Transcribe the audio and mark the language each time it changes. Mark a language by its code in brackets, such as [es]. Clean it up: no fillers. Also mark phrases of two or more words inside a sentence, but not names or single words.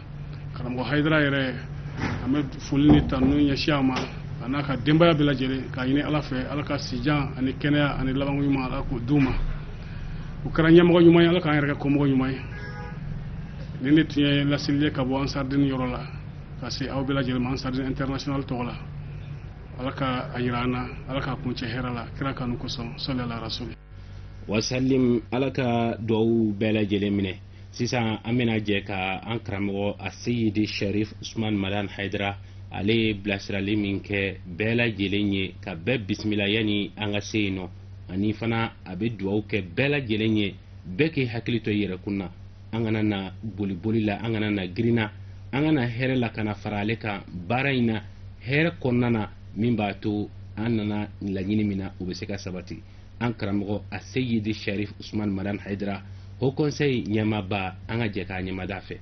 [bm] Karamɔgɔ Hayidara yɛrɛ an bɛ foli ni tanu ɲɛsin a ma a n'a ka denbaya bɛɛ lajɛlen k'a ɲini Ala fɛ Ala ka sijan ani kɛnɛya ani labanko ɲuman Ala k'o d'u ma. O kɛra ɲɛmɔgɔ ɲuman ye Ala k'an yɛrɛ kɛ kɔmɔgɔ ɲuman ye. Nin de tun ye laseli ye ka bɔ Ansardine yɔrɔ la ka se aw bɛɛ lajɛlen ma Ansardine international tɔgɔ la. Ala ka a yira an na Ala k'a kuncɛ hɛrɛ la kira kanu kosɔn [ar] صلى الله عليه وسلم. [bm] Wasalim Ala ka duwawu bɛɛ lajɛlen minɛ. Sisan an bɛna jɛ ka an karamɔgɔ Aseyidi Sherif Usman Madani Hayidara ale ye bilasirali min kɛ bɛɛ lajɛlen ye ka bɛɛ bisimila yani an ka se yen nɔ ani fana a bɛ duwawu kɛ bɛɛ lajɛlen ye bɛɛ k'i hakili to i yɛrɛ kun na an kana na boli la an kana na girinna an kana hɛrɛ la kana fara ale kan baara in na hɛrɛ kɔnɔna na min b'a to an nana laɲini min na o bɛ se ka sabati an karamɔgɔ Aseyidi Sherif Usman Madani Hayidara o conseil ɲɛmaaba an ka jɛ k'a ɲɛmada fɛ.